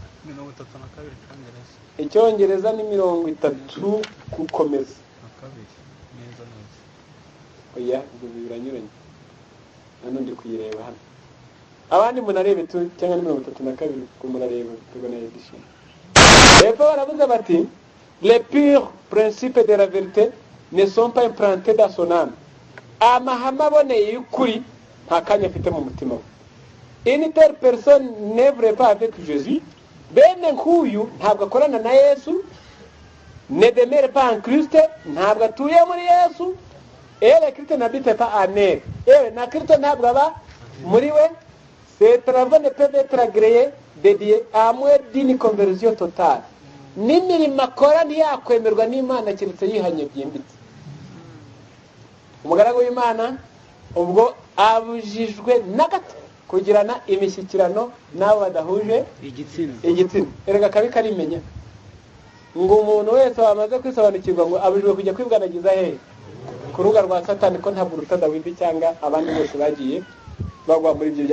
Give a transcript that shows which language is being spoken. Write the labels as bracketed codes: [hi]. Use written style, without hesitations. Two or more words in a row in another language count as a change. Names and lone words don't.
[rw] 32 Icyongereza ni 30 gukomeza. Oya, ibyo biranyuranye. Hano ndi kuyireba hano. Abandi munarebe tu cyangwa ni 32 ko munareba tubona edition. Epfo baravuze bati [fr] les purs principes de la vérité ne sont pas implantés dans son âme. [rw] Amahame aboneye y'ukuri nta kanya afite mu mutima we. [fr] Une telle personne n'œuvre pas avec Jésus. [rw] Bene nk'uyu ntabwo akorana na Yesu, [fr] ne demeure pas en Christ, [rw] ntabwo atuye muri Yesu. [fr] Le Christ n'habite pas en elle. [rw] Na Christ ntabwo aba muri we. [fr] Ces travaux ne peuvent être agréés de Dieu à moins d'une conversion totale. [rw] N'imirimo akora ntiyakwemerwa n'Imana keretse yihanye byimbitse. Umugaragu w'Imana ubwo abujijwe na gato kugirana imishyikirano n'abo badahuje igitsina. Erega kabi karimenya ngo umuntu wese wamaze kwisobanukirwa ngo abujijwe kujya kwibwanagiza hehe ku rubuga rwa Satani, ko ntabwo uruta Dawidi cyangwa abandi bose bagiye bagwa muri ibyo.